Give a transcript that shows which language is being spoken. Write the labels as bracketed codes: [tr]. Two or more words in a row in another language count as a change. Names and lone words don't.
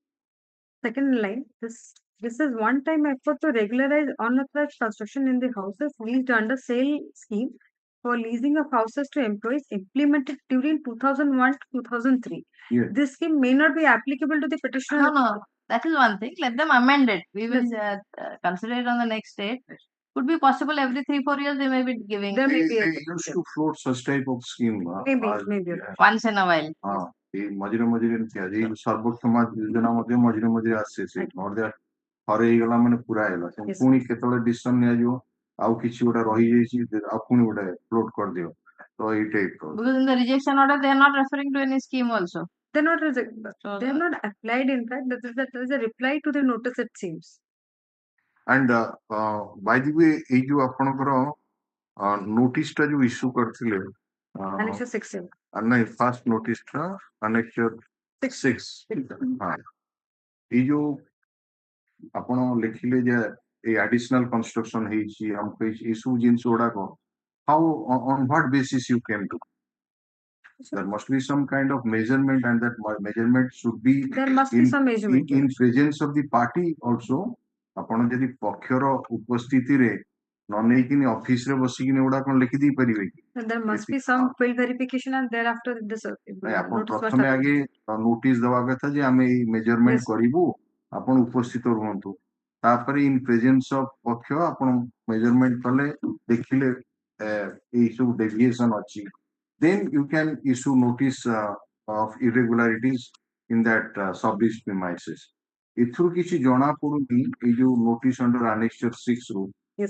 [en] Second line, this is one-time effort to regularize unauthorized construction in the houses leased under sale scheme for leasing of houses to employees implemented during 2001 to 2003. Yes. This scheme may not be applicable to the petitioner. No, that is one thing. Let them amend it. We will consider it on the next date. Could be possible every 3-4 years they may be giving. There may be They used to float such type of scheme. maybe. Once in a while. [or] এই মଝିରେ ମଝିରେ ଏମିତି ଆଜି ସର୍ବକ୍ଷମ ଯୋଜନା ମଧ୍ୟ ମଝିରେ ମଝିରେ ଆସେ ସେ ନହେଲେ ଥରେ ହେଇଗଲା ମାନେ ପୁରା ହେଇଗଲା ପୁଣି କେତେବେଳେ ଡିସିସନ ନିଆଯିବ ଆଉ କିଛି ଗୋଟେ ରହିଯାଇଛି ଆଉ ପୁଣି ଗୋଟେ ଫ୍ଲୋଟ କରିଦିଅ ତ ଏଇ ଟାଇପ [en] Because in the rejection order they are not referring to any scheme also. They're not they're not applied. In fact, that is a reply to the notice, it seems. and by the way [or] ଏଇ ଯୋଉ ଆପଣଙ୍କର notice ଟା ଯୋଉ issue କରିଥିଲେ [en] Annexure 6. [or] ନାଇଁ first notice ଟା annexure 6 ହଁ ଏଇ ଯୋଉ ଆପଣ ଲେଖିଲେ ଯେ ଏଇ additional construction ହେଇଛି ଆମକୁ ଏଇ ସବୁ ଜିନିଷ ଗୁଡାକ [en] how on what basis you came to there must be some kind of measurement and that measurement should be There must be some measurement in presence of the party also [or] ଆପଣ ଯଦି ପକ୍ଷର ଉପସ୍ଥିତିରେ ନ ନେଇକିନି ଅଫିସରେ ବସିକିନି ଗୁଡା କଣ ଲେଖିଦେଇ ପାରିବେ କି [en] there must be some field verification and thereafter this [or] ଆପଣ ପ୍ରଥମେ ଆଗେ ନୋଟିସ ଦେବା କଥା ଯେ ଆମେ ଏଇ ମେଜରମେଣ୍ଟ କରିବୁ ଆପଣ ଉପସ୍ଥିତ ରୁହନ୍ତୁ ତାପରେ [en] in presence of [or] ପକ୍ଷ ଆପଣ ମେଜରମେଣ୍ଟ କଲେ ଦେଖିଲେ ଏଇ ସବୁ ଡେଭିଏସନ ଅଛି [en] then you can issue notice of irregularities in that sub-lease premises. [or] ଏଥିରୁ କିଛି ଜଣା ପଡୁନି ଏଇ ଯୋଉ [en] notice under annexure 6 [or] ରୁ [en] Yes.